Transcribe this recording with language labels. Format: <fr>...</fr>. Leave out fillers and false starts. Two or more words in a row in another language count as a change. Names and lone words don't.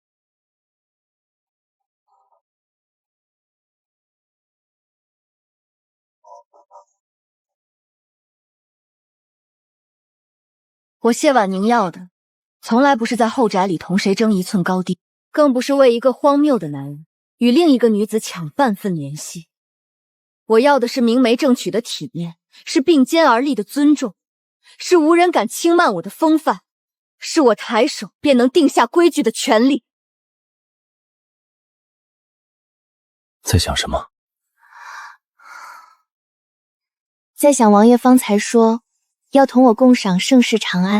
<zh>我謝婉寧要的，從來不是在後宅裡同誰爭一寸高低，更不是為一個荒謬的男人與另一個女子搶半份憐惜。我要的是明媒正娶的體面，是并肩而立的尊重，是無人敢輕慢我的風範，是我抬手便能定下規矩的權利。在想什麼？在想王爺方才說要同我共賞盛世长安，</zh>